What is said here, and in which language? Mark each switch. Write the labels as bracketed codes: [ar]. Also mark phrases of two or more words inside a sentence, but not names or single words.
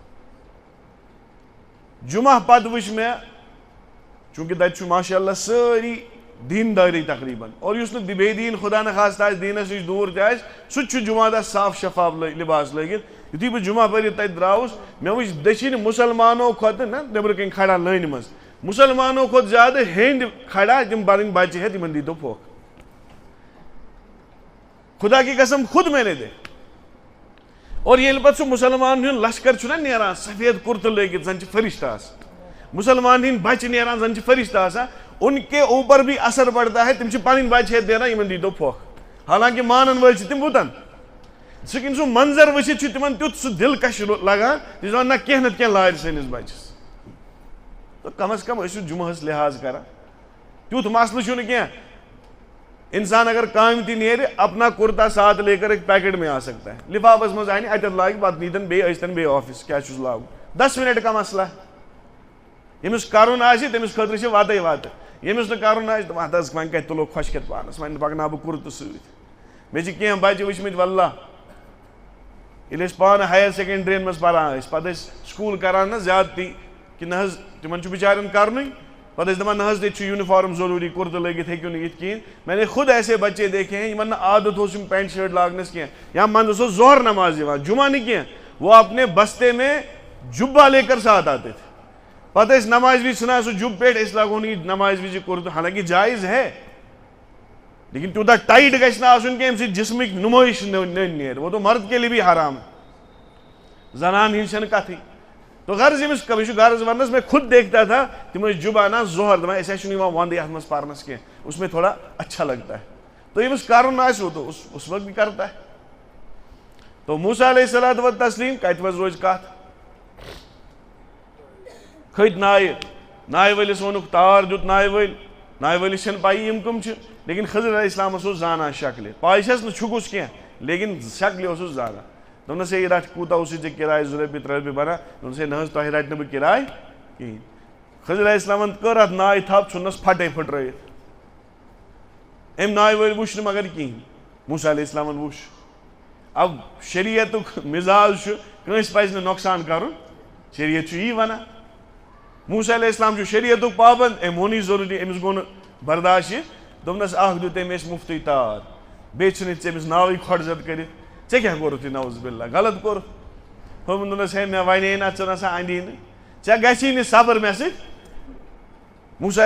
[ks] جُمعہ پتہٕ وٕچھ مےٚ چوٗنٛکہِ تتہِ چھُ ماشاء اللہ سٲری دیٖندٲری تقریٖبن اور یُس نہٕ بے دیٖن خۄدا نخواستہٕ آسہِ دیٖنس نِش دوٗر تہِ آسہِ سُہ تہِ چھُ جُمعہ دۄہ صاف شفاف لباس لٲگِتھ یُتھُے بہٕ جُمعہ پٔرِتھ تتہِ درٛاوُس مےٚ وٕچھ دٔچھِنۍ مُسلمانو کھۄتہٕ نہ نیٚبرٕ کَنۍ کھڑا لٲنہِ منٛز مُسلمانو کھۄتہٕ زیادٕ ہیٚنٛدۍ کھڑا تِم پنٕنۍ بچہِ ہٮ۪تھ یِمن دیٖتو پھۄکھ [ur] خُدا کی قسم خود میں نے دیکھا [ks] اور ییٚلہِ پتہٕ سُہ مُسلمان ہُنٛد لشکر چھُنہ نیران سفید کُرتہٕ لٲگِتھ زن چھِ فرشتہٕ آسان مُسلمان ہٕنٛدۍ بچہِ نیران زن چھِ فرشتہٕ آسان [ur] ان کے اوپر بھی اثر پڑتا ہے [ks] تِم چھِ پنٕنۍ بچہِ ہٮ۪تھ دیران یِمن دیٖتو پھۄکھ حالانکہِ مانن وٲلۍ چھِ تِم بُتن سُہ کِنۍ سُہ منظر وٕچھِتھ چھُ تِمن تیُتھ سُہ دِلکش لگان تِم چھِ دپان نہ کینٛہہ نتہٕ کینٛہہ لارِ سٲنِس بچس تہٕ کم از کم ٲسِو جُمعہس لحاظ کران تیُتھ مسلہٕ چھُنہٕ کینٛہہ انسان اگر کامہِ تہِ نیرِ [ur] اپنا کُرتا ساتھ لے کر ایک پیکٹ میں آ سکتا ہے [ks] لفافس منٛز انہِ اتٮ۪تھ لاگہِ پتہٕ نیٖتن بیٚیہِ ٲسۍتن بیٚیہِ آفِس کیٛاہ چھُس لاگُن [ur] 10 منٹ کا [ks] مسلہٕ ییٚمِس کرُن آسہِ تٔمِس خٲطرٕ چھِ وتٕے وتہٕ ییٚمِس نہٕ کرُن آسہِ تِم ہتہٕ حظ وۄنۍ کتہِ تُلو خۄشکٮ۪تھ پانس وۄنۍ پکناو بہٕ کُرتہٕ سۭتۍ مےٚ چھِ کینٛہہ بچہِ وٕچھمٕتۍ واللہ ییٚلہِ أسۍ پانہٕ ہایر سیکنڈرین منٛز پران ٲسۍ پتہٕ ٲسۍ سکوٗل کران نہ زیادتی کہِ نہ حظ تِمن چھُ بِچارٮ۪ن کرنُے پتہٕ ٲسۍ دپان نہ حظ ییٚتہِ چھُ یوٗنِفارم ضروٗری کُرتہٕ لٲگِتھ ہیٚکِو نہٕ یِتھ کِہیٖنۍ [ur] میں نے خود ایسے بچے دیکھے ہیں [ks] یِمن نہٕ عادت اوس یِم پینٹ شٲٹ لاگنس کینٛہہ یا منٛزس اوس ظہر نماز یِوان جُمعہ نہٕ کینٛہہ [ur] وہ اپنے بستے میں جُبا لے کر ساتھ آتے تھے [ks] پتہٕ ٲسۍ نمازِ وِزِ ژھٕنان سُہ جُب پیٹھ أسۍ لاگو نہٕ یہِ نمازِ وِزِ کُرتہٕ حالانکہِ [ur] جایز ہے [ks] لیکن تیوٗتاہ ٹایٹ گژھِ نہٕ آسُن کینٛہہ ییٚمہِ سۭتۍ جسمٕکۍ نُمٲیش نٔنۍ نیرِ [ur] وہ تو مرد کے لیے بھی حرام ہے [ks] زنان ہِنٛز چھنہٕ کتھٕے تو غرض ییٚمِس یہِ چھُ غرض وننس [ur] میں خود دیکھتا تھا [ks] تِم ٲسۍ جُب انان ظہر دپان أسۍ حظ چھُنہٕ یِوان ونٛدٕ یتھ منٛز پرنس کینٛہہ [ur] اس میں تھوڑا اچھا لگتا ہے [ks] تو ییٚمِس کرُن آسہِ [ur] وہ تو اس وقت بھی کرتا ہے [ks] تو موسیٰ [ar] علیہ الصلوۃ والتسلیم [ks] کتہِ منٛز روزِ کتھ کھت نائے ولس وونک تار دیت نائے ولس چھن پائی یم کم چھ لیکن خضر [ar] علیہ السلام [ks] اس زانا شکل پائی چھس نہ چھکس کی لیکن شکل اس زانا دس یہ رٹ کوتا اس کرایہ 2 رۄپیہِ 3 رۄپیہِ بنان دس نہ تہ رٹ بہ کرایہ کہین خضر [ar] علیہ السلام [ks] کر ات نائے تھپ ژھنس پھٹے پھٹرٲیِتھ ام نائے ول وچھ مگر کہین موسیٰ [ar] علیہ السلام [ks] وچھ اب شریعتک مزاج کنس پزِ نہٕ نۄقصان کرُن شریعت چھُ یی ونان موسیٰ [ar] علیہ السلام [ks] چھُ شریعتک پابند ام وونی ضروری امس گوٚو نہٕ برداش دوٚپنس اکھ دیُت أمۍ اَسہِ مُفتٕے تار بیٚیہِ ژھٕنِتھ ژےٚ أمِس ناوٕے کھۄڈ کٔرِتھ ژےٚ کیٛاہ کوٚرُتھ یہِ [ar] نعوذ باللہ [ks] غلط کوٚرُتھ ہوٚمۍ دوٚپنس ہے مےٚ ونے نہ ژٕ نسا اندی نہٕ ژےٚ گژھی نہٕ صبر مےٚ سۭتۍ موسیٰ